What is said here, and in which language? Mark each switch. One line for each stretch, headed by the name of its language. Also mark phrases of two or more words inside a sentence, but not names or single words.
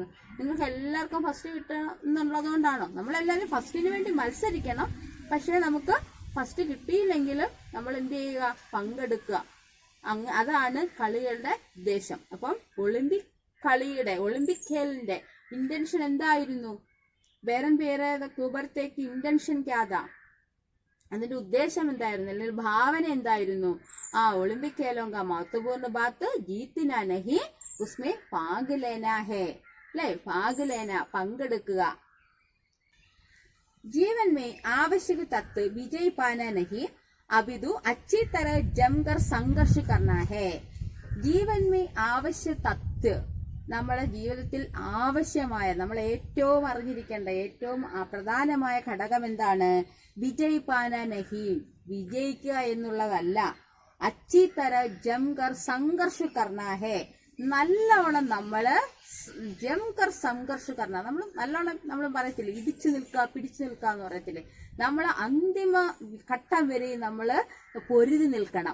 Malayalam: നിങ്ങൾക്ക് എല്ലാവർക്കും ഫസ്റ്റ് കിട്ടണം എന്നുള്ളതുകൊണ്ടാണോ? നമ്മളെല്ലാവരും ഫസ്റ്റിന് വേണ്ടി മത്സരിക്കണം. പക്ഷെ നമുക്ക് ഫസ്റ്റ് കിട്ടിയില്ലെങ്കിലും നമ്മൾ എന്ത് ചെയ്യുക? പങ്കെടുക്കുക. അതാണ് കളികളുടെ ഉദ്ദേശം. അപ്പം ഒളിമ്പിക് ഖേലിന്റെ ഇന്റൻഷൻ എന്തായിരുന്നു?
Hindi: बैरन पियरे दे कुबरते की इंटेंशन क्या था?
Malayalam: അതിന്റെ ഉദ്ദേശം എന്തായിരുന്നു, അല്ലെങ്കിൽ ഭാവന എന്തായിരുന്നു?
Hindi: ओलंपिक खेलों का महत्वपूर्ण बात जीतना नहीं उसमें भाग लेना है.
Malayalam: അല്ലേ,
Hindi: भाग लेना
Malayalam: പങ്കെടുക്കുക.
Hindi: जीवन में आवश्यक तत्व विजय पाना नहीं अपितु अच्छी तरह जमकर संघर्ष करना है. जीवन में आवश्यक तत्व,
Malayalam: നമ്മുടെ ജീവിതത്തിൽ ആവശ്യമായ, നമ്മൾ ഏറ്റവും അറിഞ്ഞിരിക്കേണ്ട ഏറ്റവും പ്രധാനമായ ഘടകം എന്താണ്?
Hindi: विजय पाना नहीं,
Malayalam: വിജയിക്കുക എന്നുള്ളതല്ല.
Hindi: अच्छी तरह जमकर संघर्ष करना है,
Malayalam: നല്ലവണ്ണം നമ്മള്
Hindi: जमकर संघर्ष करना,
Malayalam: നമ്മൾ നല്ലോണം നമ്മൾ പറയത്തില്ലേ, പിടിച്ചു നിൽക്കുക എന്ന് പറയത്തില്ലേ, നമ്മൾ അന്തിമ ഘട്ടം വരെ നമ്മള് പൊരുതി നിൽക്കണം.